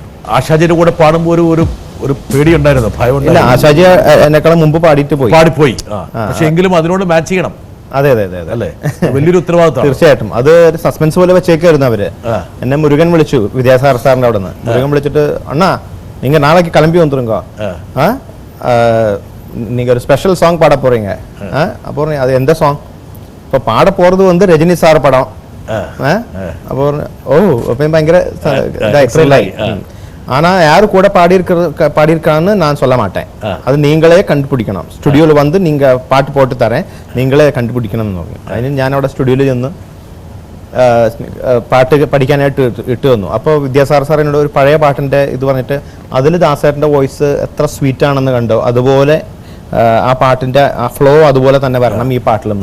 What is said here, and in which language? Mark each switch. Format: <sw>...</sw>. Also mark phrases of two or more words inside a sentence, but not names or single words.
<ml>ആശാജിയുടെ കൂടെ പാടുമ്പോൾ ഒരു പേടിയുണ്ടായിരുന്നു, ഭയം. ആശാജി എന്നെക്കാളും മുമ്പ് പാടിപ്പോയി. പക്ഷെ എങ്കിലും അതിനോട് മാച്ച് ചെയ്യണം. അതെ അല്ലേ, വലിയൊരു ഉത്തരവാദിത്വം. തീർച്ചയായിട്ടും അത് ഒരു സസ്പെൻസ് പോലെ വെച്ചേക്കായിരുന്നു അവര്. എന്നെ മുരുകൻ വിളിച്ചു, വിദ്യാസാഗർ സാറിന്റെ അവിടെ നിന്ന്. മുരുകൻ വിളിച്ചിട്ട്,</ml> <ta>അണ്ണാ நீங்க நாளைக்கு கிளம்பி வந்துருங்க, நீங்க ஒரு</ta> <en>special song</en> <ta>பாட போறீங்க. அப்போ அது எந்த சாங்? இப்போ பாட போறது வந்து ரஜினி சார் படம். அப்போ ஓ அப்போ பயங்கர எக்ஸைட். ஆனா யாரு கூட பாடியிருக்கான்னு நான் சொல்ல மாட்டேன், அது நீங்களே കണ്ടുപിടിക്കണം.</ta> <ml>സ്റ്റുഡിയോയിൽ വന്ന് நீங்க പാട്ട് പോട്ട് തരേൻ, നിങ്ങളെ കണ്ടുപിടിക്കണം എന്ന് പറഞ്ഞു. അതിന് ഞാൻ അവിടെ സ്റ്റുഡിയോയിൽ ചെന്ന് പാട്ട് പഠിക്കാനായിട്ട് ഇട്ട് തന്നു. അപ്പോൾ വിദ്യാസാഗർ സാർ എന്നോട് ഒരു പഴയ പാട്ടിൻ്റെ ഇത് പറഞ്ഞിട്ട് അതിൽ ദാസേട്ടൻ്റെ വോയിസ് എത്ര സ്വീറ്റ് ആണെന്ന് കണ്ടോ, അതുപോലെ ആ പാട്ടിൻ്റെ ആ ഫ്ലോ അതുപോലെ തന്നെ വരണം ഈ പാട്ടിലും,</ml>